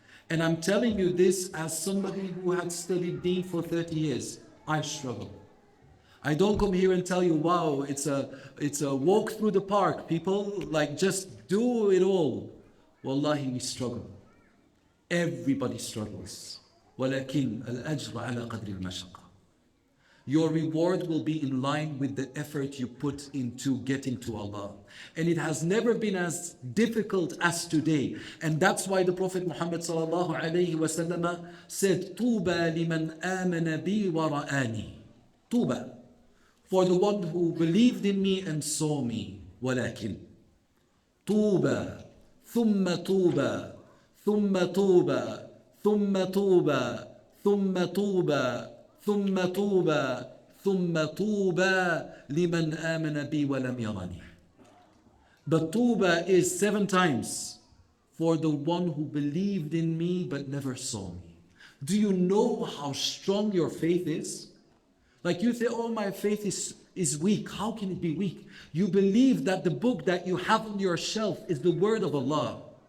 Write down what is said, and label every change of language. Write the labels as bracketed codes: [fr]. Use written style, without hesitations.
[en] And I'm telling you this as somebody who had studied deen for 30 years. I struggle. I don't come here and tell you, wow, it's a walk through the park, people, like just do it all. Wallahi, we struggle. Everybody struggles. [ar] ولكن الأجر على قدر المشقة. [en] Your reward will be in line with the effort you put into getting to Allah. And it has never been as difficult as today. And that's why the Prophet Muhammad sallallahu alayhi wa sallam said, [ar] طُوبَى لِمَنْ آمَنَ بِي وَرَآنِي. [en] طُوبَى, for the one who believed in me and saw me. [ar] ولكن طُوبَى ثُمَّ طُوبَى ثُمَّ طُوبَى ثُمَّ طُوبَى ثُمَّ طُوبَى ثم طوبى ثم طوبى لمن آمن بي ولم يرني. [en] But طوبى is 7 times for the one who believed in me but never saw me. Do you know how strong your faith is? Like you say, oh, my faith is weak. How can it be weak? You believe that the book that you have on your shelf is the word of Allah.